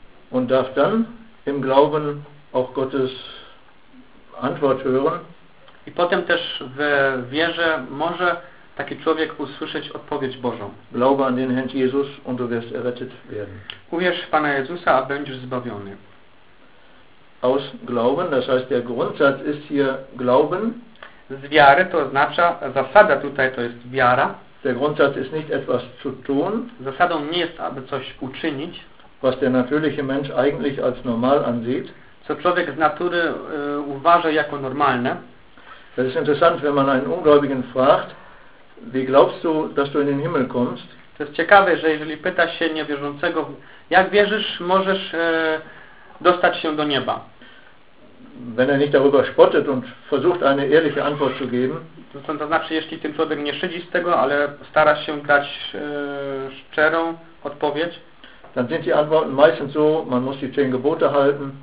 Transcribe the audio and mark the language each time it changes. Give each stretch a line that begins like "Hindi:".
German: Und darf dann im Glauben auch Gottes Antwort hören.
Polish: I potem też we wierze może taki człowiek usłyszeć odpowiedź Bożą.
German: Glaube an den Herrn Jesus und du wirst errettet werden.
Polish: Uwierz w Pana Jezusa, a będziesz zbawiony.
German: Aus Glauben, das heißt der Grundsatz ist hier Glauben.
Polish: Z wiary to oznacza, zasada tutaj to jest wiara.
German: Der Grundsatz ist nicht etwas zu tun.
Polish: Zasadą nie jest, aby coś uczynić.
German: Was der natürliche Mensch eigentlich als normal ansieht.
Polish: Co człowiek z natury uważa jako normalne.
German: Das ist interessant, wenn man einen Ungläubigen fragt, wie glaubst du, dass du in den Himmel kommst?
Polish: To jest ciekawe, że jeżeli pyta się niewierzącego, jak wierzysz, możesz dostać się do nieba.
German: Wenn er nicht darüber spottet und versucht eine ehrliche Antwort zu geben.
Polish: To znaczy, jeśli ten człowiek nie szydzi z tego, ale stara się dać szczerą odpowiedź.
German: Dann sind die Antworten meistens so, man muss die 10 Gebote halten.